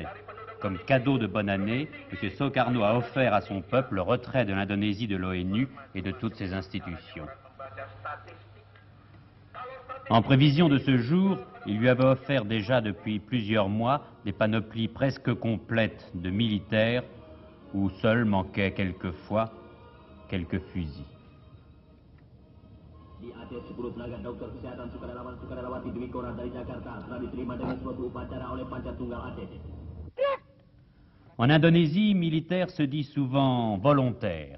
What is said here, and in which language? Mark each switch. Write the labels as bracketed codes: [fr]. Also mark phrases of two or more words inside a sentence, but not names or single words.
[fr] Comme cadeau de bonne année, M. Sukarno a offert à son peuple le retrait de l'Indonésie de l'ONU et de toutes ses institutions. En prévision de ce jour, il lui avait offert déjà depuis plusieurs mois des panoplies presque complètes de militaires où seuls manquaient quelquefois quelques fusils. [id] Di Aceh 10 tenaga dokter kesehatan sukarelawan-sukarelawati Dwi Kora dari Jakarta telah diterima dengan suatu upacara oleh Panca Tunggal Aceh. [fr] En Indonésie, militaire se dit souvent volontaire.